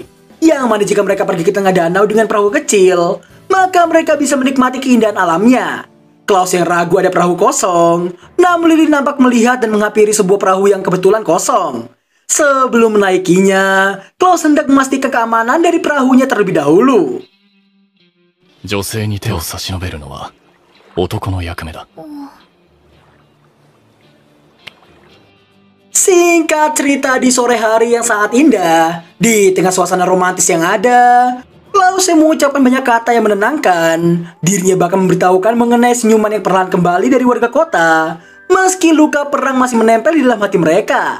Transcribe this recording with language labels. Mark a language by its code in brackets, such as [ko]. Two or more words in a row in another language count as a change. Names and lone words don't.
[id] Yang mana jika mereka pergi ke tengah danau dengan perahu kecil, maka mereka bisa menikmati keindahan alamnya. Klaus yang ragu ada perahu kosong, namun Lily nampak melihat dan menghampiri sebuah perahu yang kebetulan kosong. Sebelum menaikinya, Klaus hendak memastikan keamanan dari perahunya terlebih dahulu. [ja] 女性に手を差し伸べるのは男の役目だ。 [id] Singkat cerita, di sore hari yang sangat indah, di tengah suasana romantis yang ada, Klaus yang mengucapkan banyak kata yang menenangkan. Dirinya bahkan memberitahukan mengenai senyuman yang perlahan kembali dari warga kota, meski luka perang masih menempel di dalam hati mereka.